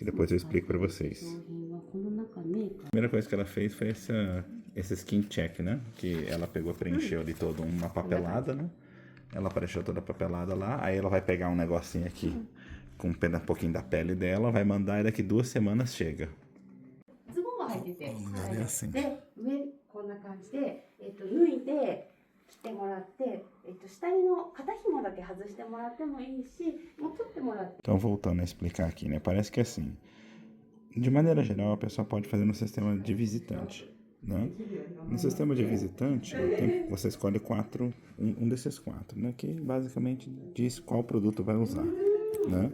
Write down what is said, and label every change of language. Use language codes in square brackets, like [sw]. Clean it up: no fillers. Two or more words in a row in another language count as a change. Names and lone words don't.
[pt] que depois eu explico para vocês. A primeira coisa que ela fez foi esse skin check, né? Que ela pegou, preencheu ali toda uma papelada, né? Ela preencheu toda a papelada lá, aí ela vai pegar um negocinho aqui com um pouquinho da pele dela, vai mandar e daqui 2 semanas chega. [ja] ズボンは履いてて、 [pt] é assim. [ja] で上こんな感じで、脱いで着てもらって、下着の肩紐だけ外してもらってもいいし、もう取ってもらって。 [pt] Então, voltando a explicar aqui, né? Parece que assim, de maneira geral, a pessoa pode fazer no sistema de visitante, né? No sistema de visitante, você escolhe um desses 4, né? Que basicamente diz qual produto vai usar, né?